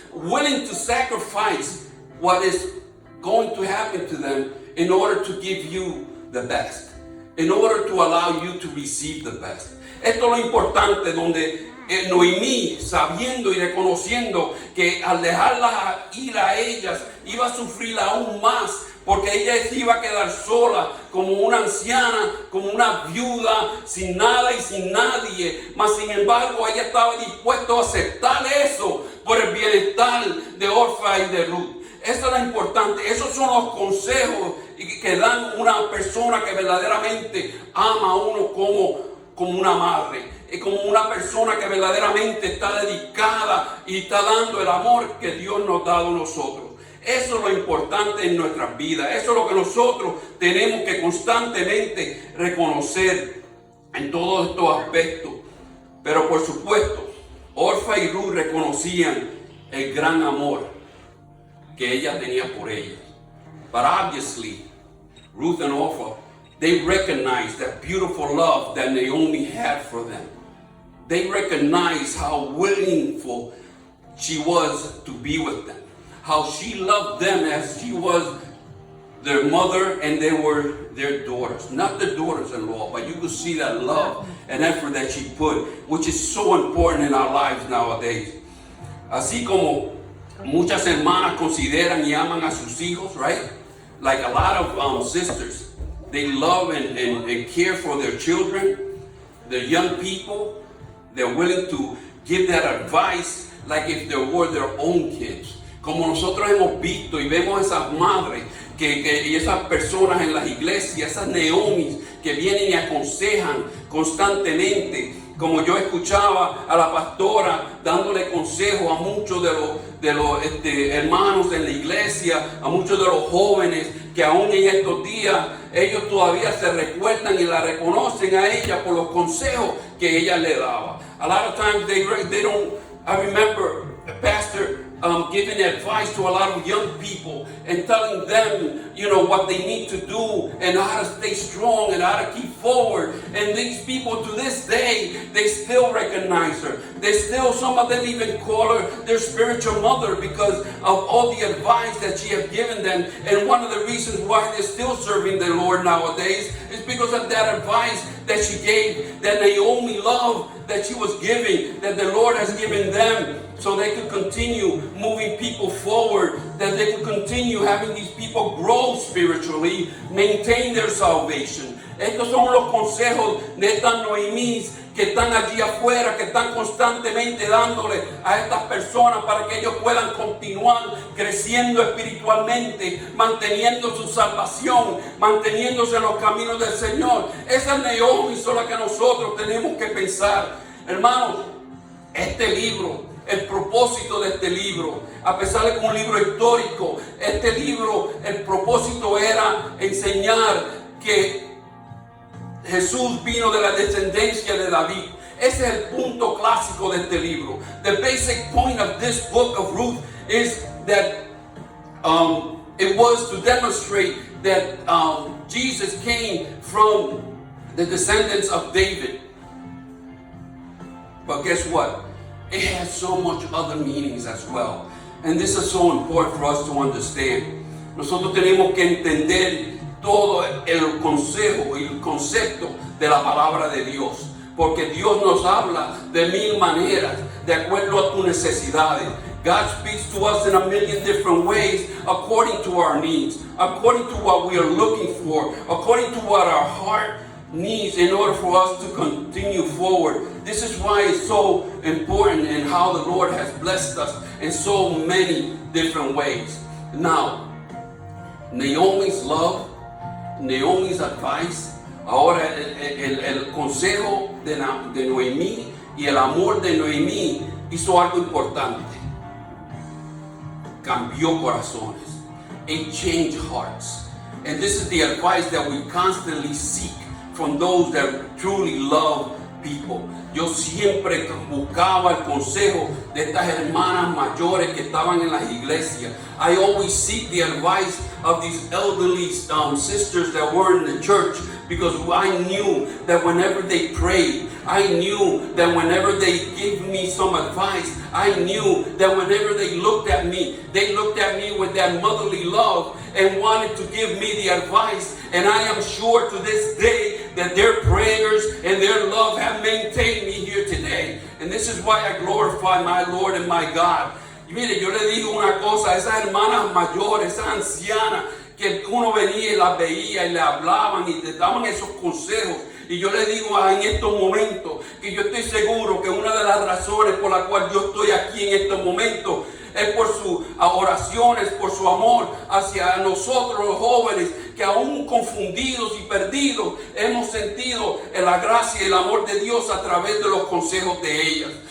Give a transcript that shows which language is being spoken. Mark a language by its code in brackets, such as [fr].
[en] Willing to sacrifice what is going to happen to them in order to give you the best, in order to allow you to receive the best. [es] Esto es lo importante, donde Noemí, sabiendo y reconociendo que al dejarlas ir a ellas, iba a sufrir aún más, porque ella se iba a quedar sola, como una anciana, como una viuda, sin nada y sin nadie. Mas sin embargo, ella estaba dispuesta a aceptar eso por el bienestar de Orfa y de Ruth. Eso es lo importante. Esos son los consejos que dan una persona que verdaderamente ama a uno como una madre, como una persona que verdaderamente está dedicada y está dando el amor que Dios nos ha dado a nosotros. Eso es lo importante en nuestras vidas. Eso es lo que nosotros tenemos que constantemente reconocer en todos estos aspectos. Pero por supuesto, Orfa y Ruth reconocían el gran amor que ella tenía por ellas. [en] But obviously, Ruth and Orfa, they recognized that beautiful love that Naomi had for them. They recognized how willingful she was to be with them, how she loved them as she was their mother and they were their daughters. Not their daughters-in-law, but you could see that love and effort that she put, which is so important in our lives nowadays. [es] Así como muchas hermanas consideran y aman a sus hijos, right? [en] Like a lot of sisters. They love and care for their children, their young people. They're willing to give that advice like if they were their own kids. [es] Como nosotros hemos visto y vemos esas madres y esas personas en las iglesias, esas Naomis que vienen y aconsejan constantemente. Como yo escuchaba a la pastora dándole consejo a muchos de los hermanos en la iglesia, a muchos de los jóvenes que aún en estos días ellos todavía se recuerdan y la reconocen a ella por los consejos que ella le daba. [en] A lot of times they don't. I remember a pastor giving advice to a lot of young people and telling them, what they need to do and how to stay strong and how to keep forward. And these people to this day, they still recognize her. Some of them even call her their spiritual mother because of all the advice that she has given them. And one of the reasons why they're still serving the Lord nowadays is because of that advice that she gave, that Naomi love that she was giving, that the Lord has given them, so they could continue moving people forward, that they could continue having these people grow spiritually, maintain their salvation. [es] Estos son los consejos de estas Noemís que están allí afuera, que están constantemente dándole a estas personas para que ellos puedan continuar creciendo espiritualmente, manteniendo su salvación, manteniéndose en los caminos del Señor. Esas Naomis son las que nosotros tenemos que pensar. Hermanos, este libro, el propósito de este libro, a pesar de que es un libro histórico, este libro, el propósito era enseñar que Jesús vino de la descendencia de David. Ese es el punto clásico de este libro. [en] The basic point of this book of Ruth is that it was to demonstrate that Jesus came from the descendants of David. But guess what? It has so much other meanings as well. And this is so important for us to understand. [es] Nosotros tenemos que entender todo el consejo y el concepto de la palabra de Dios. Porque Dios nos habla de mil maneras, de acuerdo a tus necesidades. [en] God speaks to us in a million different ways according to our needs, according to what we are looking for, according to what our heart needs in order for us to continue forward. This is why it's so important and how the Lord has blessed us in so many different ways. Now, Naomi's love, Naomi's advice, [es] ahora el consejo de Noemí y el amor de Noemí hizo algo importante. Cambió corazones. [en] It changed hearts. And this is the advice that we constantly seek from those that truly love people. [es] Yo siempre buscaba el consejo de estas hermanas mayores que estaban en las iglesias. [en] I always seek the advice of these elderly sisters that were in the church, because I knew that whenever they prayed, I knew that whenever they gave me some advice, I knew that whenever they looked at me with that motherly love and wanted to give me the advice. And I am sure to this day that their prayers and their love have maintained me here today. And this is why I glorify my Lord and my God. [es] Y mire, yo le digo una cosa, esas hermanas mayores, esas ancianas, que uno venía y las veía y le hablaban y te daban esos consejos. Y yo le digo en estos momentos que yo estoy seguro que una de las razones por la cual yo estoy aquí en estos momentos es por sus oraciones, por su amor hacia nosotros los jóvenes, que aún confundidos y perdidos hemos sentido la gracia y el amor de Dios a través de los consejos de ellas.